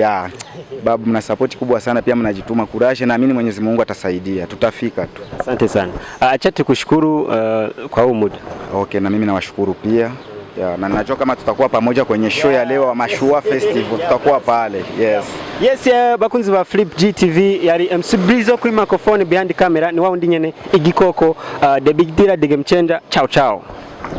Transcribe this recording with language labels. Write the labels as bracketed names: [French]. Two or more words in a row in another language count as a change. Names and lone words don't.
[Swahili] Babu, mna support kubwa sana, pia mnajituma, courage, naamini Mwenyezi Mungu atasaidia, tutafika tu. Asante sana. Acha tukushukuru kwa huu muda. Okay, na mimi nawashukuru pia. Na najua kama tutakuwa pamoja kwenye show ya leo Mashua Festival, tutakuwa pale. Yes, [Rundi] bakunzi ba Flip G TV, yari MC Brizo kuri microphone, [English] behind camera [Rundi] ni wao ndi nyene igikoko, [English] the big dealer de game changer. Ciao ciao.